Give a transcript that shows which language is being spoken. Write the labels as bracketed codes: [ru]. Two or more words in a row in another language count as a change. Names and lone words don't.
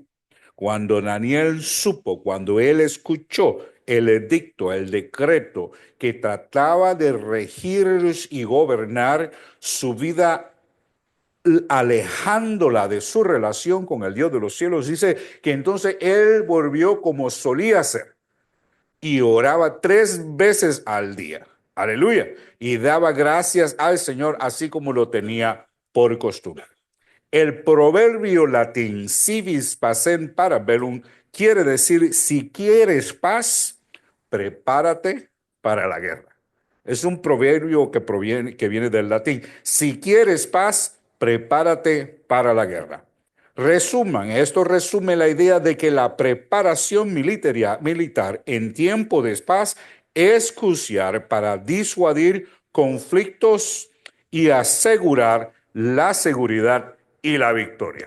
[es] Cuando Daniel supo, cuando él escuchó el edicto, el decreto que trataba de regir y gobernar su vida alejándola de su relación con el Dios de los cielos, dice que entonces él volvió como solía ser y oraba 3 veces al día. Aleluya. Y daba gracias al Señor así como lo tenía por costumbre. El proverbio latín [la] civis pacem para bellum [es] quiere decir si quieres paz, prepárate para la guerra. Es un proverbio que viene del latín. Si quieres paz, prepárate para la guerra. Esto resume la idea de que la preparación militar en tiempo de paz es crucial para disuadir conflictos y asegurar la seguridad y la victoria.